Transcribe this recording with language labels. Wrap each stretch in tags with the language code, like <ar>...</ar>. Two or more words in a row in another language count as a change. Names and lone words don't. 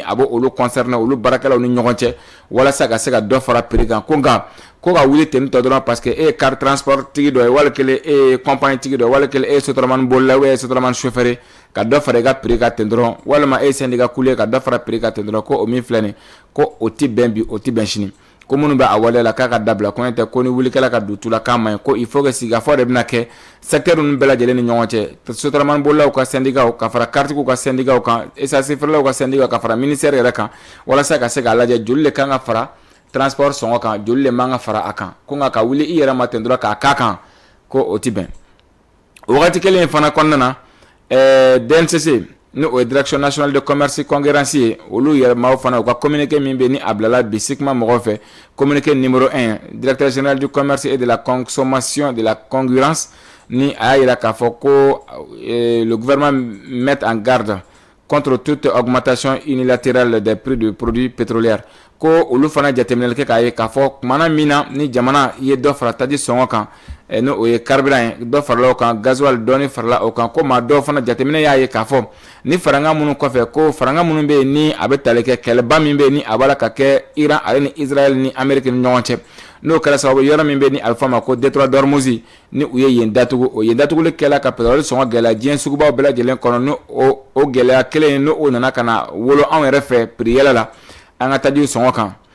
<bm>a bɛ olu concerné olu baarakɛlaw ni ɲɔgɔn cɛ walasa ka se ka dɔ fara prix kan ko nka ko ka wuli ten tɔ dɔrɔn</bm> <fr>parce que</fr> <bm>e ye car transport tigi dɔ ye wali kelen e ye compagnie tigi dɔ ye wali kelen e ye sotarama bolila</bm> <fr>ou bien</fr> <bm>e ye sotarama chauffeur ye ka dɔ fara i ka prix kan ten dɔrɔn walima e ye syndicat kulu ye ka dɔ fara prix kan ten dɔrɔn ko o min filɛ nin ko o ti bɛn bi o ti bɛn sini ko minnu bɛ a waleya la k'a ka dabila ko tɛ ko ni wulikɛla ka don tu la k'a ma ɲi ko</bm> <fr>il faut que</fr> <bm>sigikafɔ de bɛna kɛ secteur ninnu bɛɛ lajɛlen ni ɲɔgɔn cɛ sotarama bolilaw ka syndicat ka fara karitigiw ka syndicat kan essence feerelaw ka syndicat ka fara ministère yɛrɛ kan walasa ka se k'a lajɛ joli de kan ka fara transport sɔngɔ kan joli le man ka fara a kan ko nka ka wuli i yɛrɛ ma ten dɔrɔn k'a k'a kan ko o ti bɛn o wagati kelen in fana kɔnɔna na DNCC ni o ye</bm> <fr>direction nationale de commerce concurrence</fr> <bm>ye olu yɛrɛ maaw fana u ka communiqué min bɛ ni a bilala bi SICMA mɔgɔw fɛ</bm> <fr>communiqué numéro 1 directeur général du commerce et de la consommation de la concurrence</fr> <bm>ni a y'a jira k'a fɔ ko</bm> <fr>le gouvernement met en garde contre toute augmentation unilatérale des prix de produits pétroliers</fr> <bm>ko olu fana jateminɛli kɛ k'a ye k'a fɔ kumana min na ni jamana ye dɔ fara taji sɔngɔ kan ni o ye carburant ye dɔ farala o kan gasoil dɔɔni farala o kan ko maa dɔw fana jateminɛ y'a ye k'a fɔ ni faranga minnu kɔfɛ ko faranga minnu bɛ yen ni a bɛ tali kɛ kɛlɛba min bɛ yen ni a b'a la ka kɛ Iran ale ni Israël ni Amérique ni ɲɔgɔn cɛ n'o kɛra sababu yɔrɔ min bɛ ni a bɛ fɔ a ma ko détroit d'Ormuz ni u ye yen datugu o yen datuguli kɛla ka pétrole sɔngɔ gɛlɛya diɲɛ sugubaw bɛɛ lajɛlen kɔnɔ ni o gɛlɛya kelen n'o nana ka na wolo anw yɛrɛ fɛ prix yɛlɛ la an ka taji sɔngɔ kan</bm>